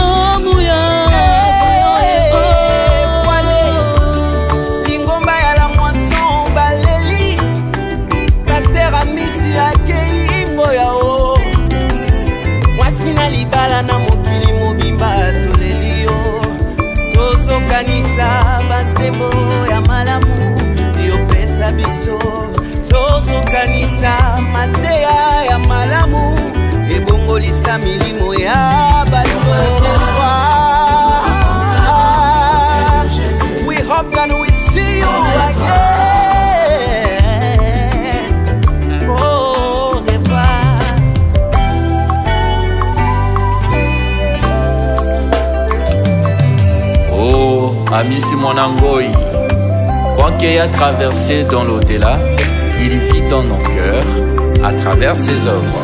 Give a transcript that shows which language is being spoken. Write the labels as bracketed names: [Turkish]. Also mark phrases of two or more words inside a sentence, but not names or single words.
[Lingala] Lingomba ya [French] la moisson [Lingala] baleli Pasteur Amissi akei mboya o mwasi na libala na mokili mobimba toleli yo tozokanisa banzembo ya malamu yopesa biso tozokanisa mateya ya malamu ebongolisa milimo ya bato. [English] We hope that we see you again. [French] Au revoir. Oh, Amissi Mwanangoi, quoi qu'il ait traversé dans l'au-delà, il vit dans nos cœurs à travers ses œuvres.